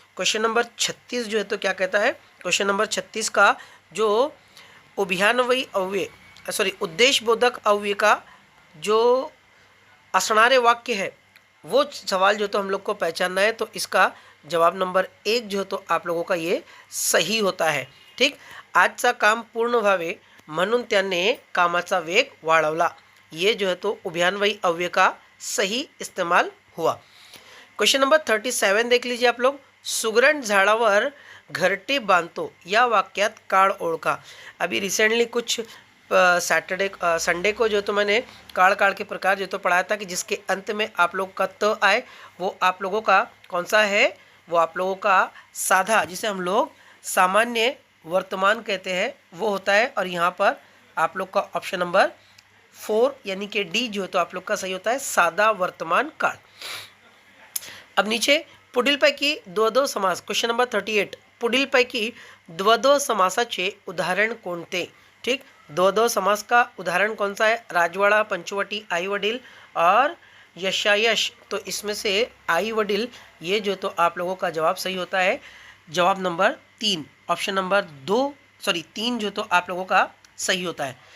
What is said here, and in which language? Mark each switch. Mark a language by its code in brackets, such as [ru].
[hi] Question number 36 जो है तो क्या कहता है, क्वेश्चन नंबर 36 का जो उभयान्वयी अव्यय उद्देशबोधक अव्यय का जो असणारे वाक्य है, वो सवाल जो तो हम लोग को पहचानना है। तो इसका जवाब नंबर 1 जो तो आप लोगों का ये सही होता है। ठीक, [mr] आजचा काम पूर्ण व्हावे म्हणून त्याने कामाचा वेग वाढवला। [hi] ये जो है तो उभयान्वयी अव्यय का सही इस्तेमाल हुआ। क्वेश्चन नंबर 37 देख लीजिए आप लोग। [mr] सुगरण झाडावर घरटे बांधतो या वाक्यात काळ ओळखा। [hi] अभी रिसेंटली कुछ संडे को जो तो मैंने काल के प्रकार जो तो पढ़ाया था कि जिसके अंत में आप लोग का त आए, वो आप लोगों का कौन सा है, वो आप लोगों का साधा, जिसे हम लोग सामान्य वर्तमान कहते हैं, वो होता है। और यहाँ पर आप लोग का ऑप्शन नंबर 4 यानी कि डी जो है तो आप लोग का सही होता है, [mr] साधा वर्तमान काळ। [hi] अब नीचे [mr] पुढीलपैकी द्वंद्व समास, क्वेश्चन नंबर 38, पुढीलपैकी द्वंद्व समासाचे उदाहरण कोणते। [hi] ठीक, द्वंद्व समास का उदाहरण कौन सा है, राजवाड़ा, पंचवटी, आई वडील और यशायश। तो इसमें से आई वडील ये जो तो आप लोगों का जवाब सही होता है, जवाब नंबर 3, ऑप्शन नंबर 3 जो तो आप लोगों का सही होता है।